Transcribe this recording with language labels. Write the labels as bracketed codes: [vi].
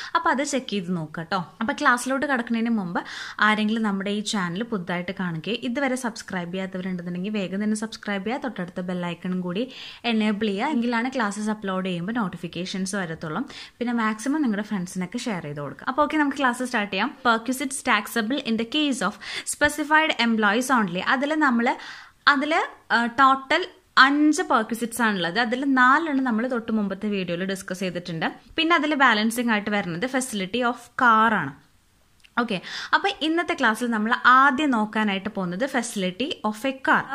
[ml] അപ്പോൾ അത് ചെക്ക് ചെയ്ത് നോക്കുക കേട്ടോ. അപ്പോൾ ക്ലാസ്സിലോട്ട് കിടക്കുന്നതിന് മുമ്പ് ആരെങ്കിലും നമ്മുടെ ഈ ചാനൽ പുതുതായിട്ട് കാണുകയും ഇതുവരെ സബ്സ്ക്രൈബ് ചെയ്യാത്തവരുണ്ടെന്നുണ്ടെങ്കിൽ വേഗം തന്നെ സബ്സ്ക്രൈബ് ചെയ്യുക. തൊട്ടടുത്ത ബെല്ലൈക്കണും കൂടി എനേബിൾ ചെയ്യുക. എങ്കിലാണ് ക്ലാസ്സസ് അപ്ലോഡ് ചെയ്യുമ്പോൾ നോട്ടിഫിക്കേഷൻസ് വരത്തുള്ളൂ. പിന്നെ മാക്സിമം നിങ്ങളുടെ ഫ്രണ്ട്സിനൊക്കെ ഷെയർ ചെയ്ത് കൊടുക്കുക. അപ്പോൾ ഓക്കെ, നമുക്ക് ക്ലാസ് സ്റ്റാർട്ട് ചെയ്യാം. [en] Perquisites taxable in the case of specified employees only. [ml] അതിൽ ടോട്ടൽ 5 പെർക്വിസിറ്റ്സ് ആണുള്ളത്. അതിൽ 4 നമ്മൾ തൊട്ട് മുമ്പത്തെ വീഡിയോയിൽ ഡിസ്കസ് ചെയ്തിട്ടുണ്ട്. പിന്നെ അതിൽ ബാലൻസിങ് ആയിട്ട് വരുന്നത് ഫെസിലിറ്റി ഓഫ് കാർ ആണ്. ഓക്കെ, അപ്പോൾ ഇന്നത്തെ ക്ലാസ്സിൽ നമ്മൾ ആദ്യം നോക്കാനായിട്ട് പോകുന്നത് ഫെസിലിറ്റി ഓഫ് എ കാർ.